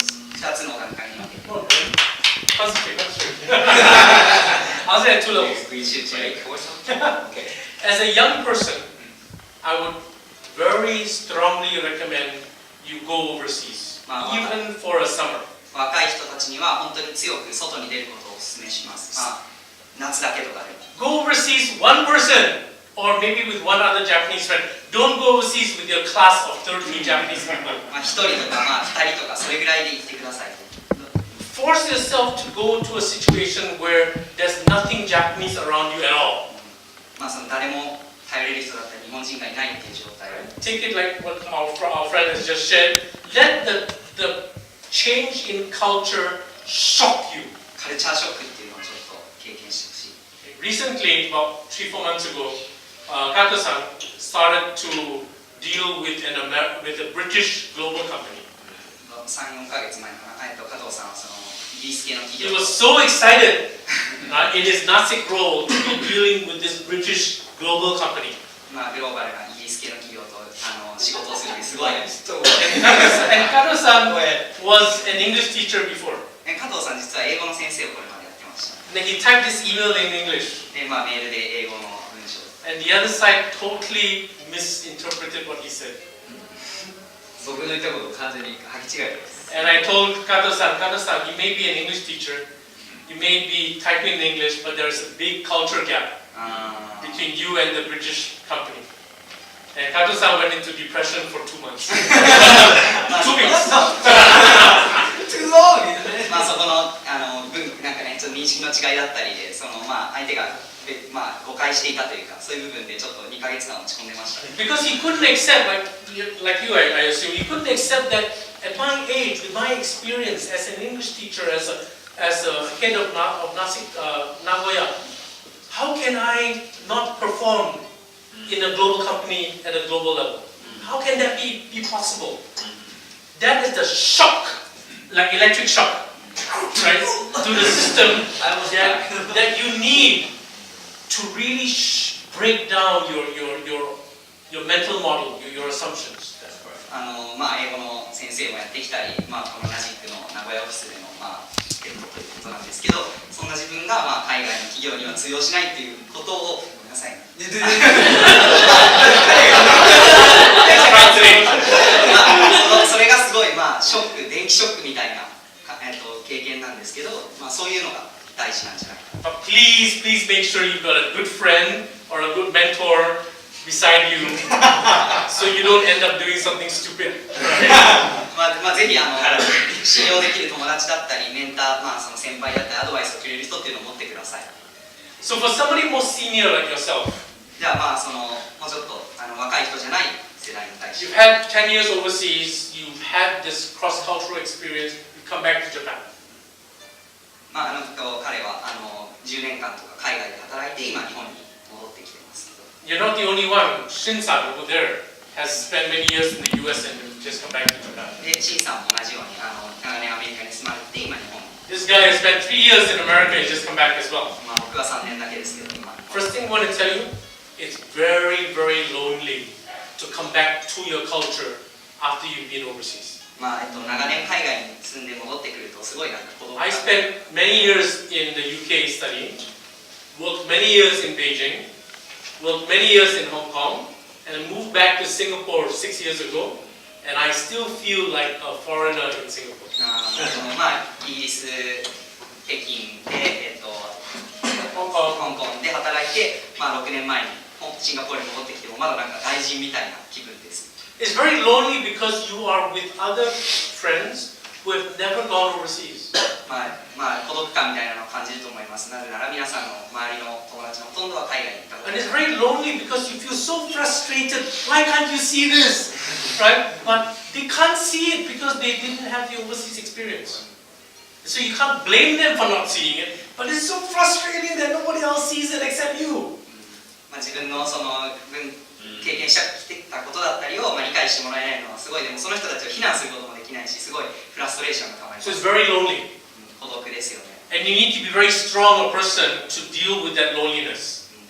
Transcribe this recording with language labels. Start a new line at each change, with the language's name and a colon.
Japanese: 2つの段階に分けて
English: Oh, really? Concentrate, concentrate. I'll say at two levels.
Japanese: 集中
English: Okay. As a young person, I would very strongly recommend you go overseas, even for a summer.
Japanese: 若い人たちには本当に強く外に出ることをお勧めします。夏だけとかでも
English: Go overseas one person, or maybe with one other Japanese friend. Don't go overseas with your class of 30 Japanese people.
Japanese: 1人とか2人とかそれぐらいで行ってください。
English: Force yourself to go to a situation where there's nothing Japanese around you at all.
Japanese: その誰も頼れる人だったり日本人がいないっていう状態を
English: Take it like what our friend has just shared. Let the change in culture shock you.
Japanese: カルチャーショックっていうのをちょっと経験してほしい。
English: Recently, about 3-4 months ago, Kato-san started to deal with a British global company.
Japanese: 3、4ヶ月前かな、加藤さんはそのイギリス系の企業
English: was so excited in his Nasik role to be dealing with this British global company.
Japanese: グローバルなイギリス系の企業と仕事をするのにすごい。
English: And Kato-san was an English teacher before.
Japanese: 加藤さん実は英語の先生をこれまでやってました。
English: And he typed this email in English.
Japanese: で、メールで英語の文章。
English: And the other side totally misinterpreted what he said.
Japanese: 僕の言ったことを完全に履き違えてます。
English: And I told Kato-san, you may be an English teacher, you may be typing in English, but there's a big culture gap between you and the British company. And Kato-san went into depression for 2 months. 2 weeks. Too long!
Japanese: そこのなんかね、ちょっと認識の違いだったりで、その相手が誤解していたというか、そういう部分でちょっと2ヶ月間落ち込んでました。
English: Because he couldn't accept, like you, I assume, he couldn't accept that at my age, with my experience as an English teacher, as a head of Nasik, Nagoya, how can I not perform in a global company at a global level? How can that be possible? That is the shock, like electric shock, right, to the system that you need to really break down your mental model, your assumptions.
Japanese: 英語の先生もやってきたり、このナジックの名古屋オフィスでのということなんですけど、そんな自分が海外の企業には通用しないっていうことを、ごめんなさい。それがすごいショック、電気ショックみたいな経験なんですけど、そういうのが大事なんじゃないかな。
English: Please make sure you've got a good friend or a good mentor beside you, so you don't end up doing something stupid.
Japanese: ぜひ信用できる友達だったり、メンター、その先輩だったり、アドバイスをくれる人っていうのを持ってください。
English: So for somebody more senior like yourself,
Japanese: じゃあもうちょっと若い人じゃない世代に対して。
English: You've had 10 years overseas, you've had this cross-cultural experience, you come back to Japan.
Japanese: 彼は10年間とか海外で働いて今日本に戻ってきています。
English: You're not the only one. Shin-san over there has spent many years in the US and just come back to Japan.
Japanese: で、シンさんも同じように長年アメリカに住まれて今日本に。
English: This guy has spent 3 years in America and just come back as well.
Japanese: 僕は3年だけですけど今。
English: First thing I want to tell you, it's very, very lonely to come back to your culture after you've been overseas.
Japanese: 長年海外に住んで戻ってくるとすごい孤独。
English: I spent many years in the UK studying, worked many years in Beijing, worked many years in Hong Kong, and moved back to Singapore 6 years ago, and I still feel like a foreigner in Singapore.
Japanese: イギリス、北京で、香港で働いて、6年前にシンガポールに戻ってきてもまだ外人みたいな気分です。
English: It's very lonely because you are with other friends who have never gone overseas.
Japanese: 孤独感みたいなのを感じると思います。なぜなら皆さんの周りの友達のほとんどは海外に行ったことな
English: And it's very lonely because you feel so frustrated. Why can't you see this? Right? But they can't see it because they didn't have the overseas experience. So you can't blame them for not seeing it, but it's so frustrating that nobody else sees it except you.
Japanese: 自分の経験してきたことだったりを理解してもらえないのはすごい、でもその人たちを非難することもできないし、すごいフラストレーションがたまります。
English: So it's very lonely.
Japanese: 孤独ですよね。
English: And you need to be very strong a person to deal with that loneliness.